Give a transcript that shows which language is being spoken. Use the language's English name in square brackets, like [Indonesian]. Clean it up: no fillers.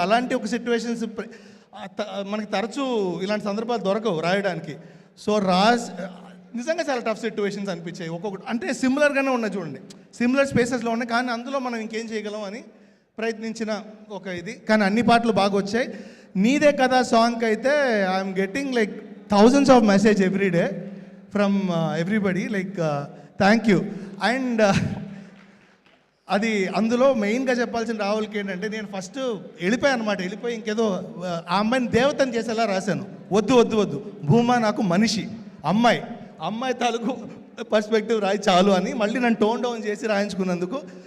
[Telugu] అలాంటి ఒక సిచ్యువేషన్స్ మనకి తరచూ ఇలాంటి సందర్భాలు దొరకవు రాయడానికి. సో నిజంగా చాలా టఫ్ సిచ్యువేషన్స్ అనిపించాయి ఒక్కొక్కటి. అంటే సిమిలర్గానే ఉన్నాయి చూడండి, సిమిలర్ స్పేసెస్లో ఉన్నాయి, కానీ అందులో మనం ఇంకేం చేయగలం అని ప్రయత్నించిన ఒక ఇది. కానీ అన్ని పాటలు బాగా వచ్చాయి. నీదే కదా సాంగ్ అయితే [English] I'm getting like thousands of message every day from everybody, like thank you. [Telugu] And అది అందులో మెయిన్గా చెప్పాల్సిన రాహుల్కి ఏంటంటే, నేను ఫస్ట్ వెళ్ళిపోయి ఇంకేదో ఆ అమ్మాయిని దేవతని చేసేలా రాశాను. వద్దు భూమా నాకు మనిషి, అమ్మాయి తాలూకు పర్స్పెక్టివ్ రాయి చాలు అని మళ్ళీ నన్ను టోన్ డౌన్ చేసి రాయించుకున్నందుకు.